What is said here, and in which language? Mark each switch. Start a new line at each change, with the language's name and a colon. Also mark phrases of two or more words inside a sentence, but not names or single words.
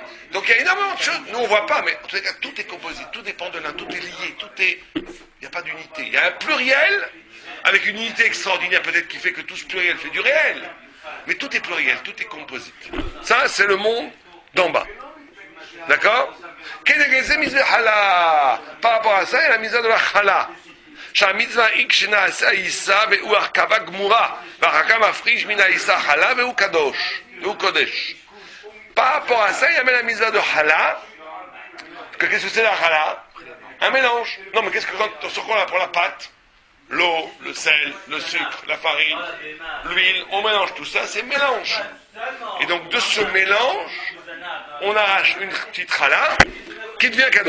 French: Donc il y a énormément de choses, nous on ne voit pas, mais en tout cas tout est composite, tout dépend de l'un, tout est lié, il n'y a pas d'unité. Il y a un pluriel, avec une unité extraordinaire peut-être qui fait que tout ce pluriel fait du réel, mais tout est pluriel, tout est composite. Ça, c'est le monde d'en bas. D'accord? Par rapport à ça, il y a la mise de la chala.
Hebrew: שהמצווה היא כשנעשה עיסה והוא הרכבה גמורה ואחר כך מפריש מן העיסה חלה והוא קדוש והוא קודש.
French: Par rapport à ça, il y a même la mitzvah de chala. Qu'est-ce que c'est la chala? Un mélange. Non, mais qu'est-ce que sur quoi on prend la pâte, l'eau, le sel, le sucre, la farine, l'huile, on mélange tout ça, c'est mélange. Et donc de ce mélange, on arrache une petite chala qui devient kadosh.